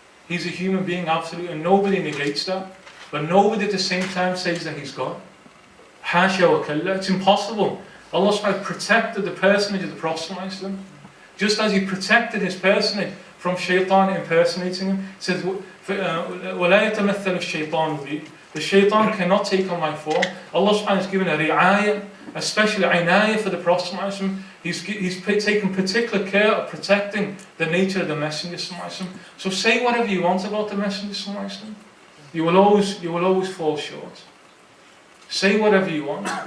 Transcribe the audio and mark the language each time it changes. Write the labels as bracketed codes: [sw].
[en] He's a human being, absolutely, and nobody negates that. But nobody at the same time says that he's God. Hasha wa kalla. It's impossible. Allah subhanahu wa ta'ala protected the personage of the Prophet ﷺ, just as he protected his personage from shaitan impersonating him. He says, [ar] وَلَا يَتَمَثَّلُ الشَّيْطَانُ بِي. [en] The shaitan cannot take on my form. Allah subhanahu wa ta'ala has given a ri'ayah, especially inayah for the Prophet ﷺ. He's taken particular care of protecting the nature of the Messenger ﷺ. So say whatever you want about the Messenger ﷺ. You will always fall short. Say whatever you want.